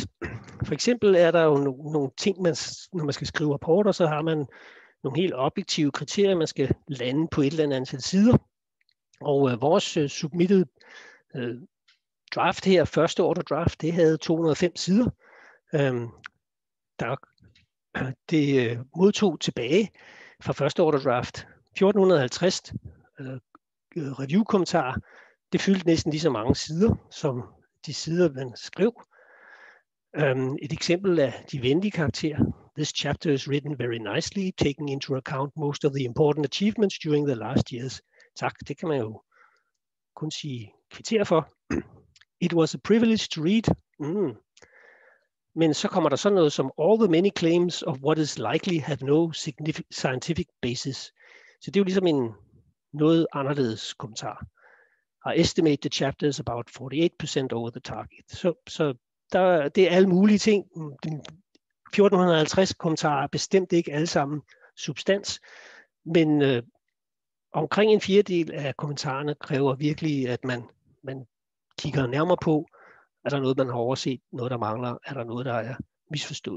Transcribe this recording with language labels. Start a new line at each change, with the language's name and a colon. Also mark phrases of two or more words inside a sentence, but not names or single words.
Danish: For eksempel er der jo nogle ting, når man skal skrive rapporter, så har man nogle helt objektive kriterier, man skal lande på et eller andet antal sider. Og vores
English: submitted draft
Danish: her, første
English: order draft,
Danish: det havde 205 sider. Det modtog tilbage fra første
English: order draft
Danish: 1450 review-kommentarer. Det fyldte næsten lige så mange sider, som de sider, man skrev. Et eksempel af de venlige karakterer.
English: This chapter is written very nicely, taking into account most of the important achievements during the last years.
Danish: Tak, det kan man jo kun sige kvittere for.
English: It was a privilege to read.
Danish: Men så kommer der sådan noget som
English: all the many claims of what is likely have no scientific basis.
Danish: Så det er jo ligesom en noget anderledes kommentar.
English: I estimate the chapter is about 48% over the target.
Danish: Så det er alle mulige ting. 1450 kommentarer er bestemt ikke alle sammen substans, men omkring en fjerdedel af kommentarerne kræver virkelig, at man kigger nærmere på, er der noget, man har overset, noget, der mangler, er der noget, der er misforstået.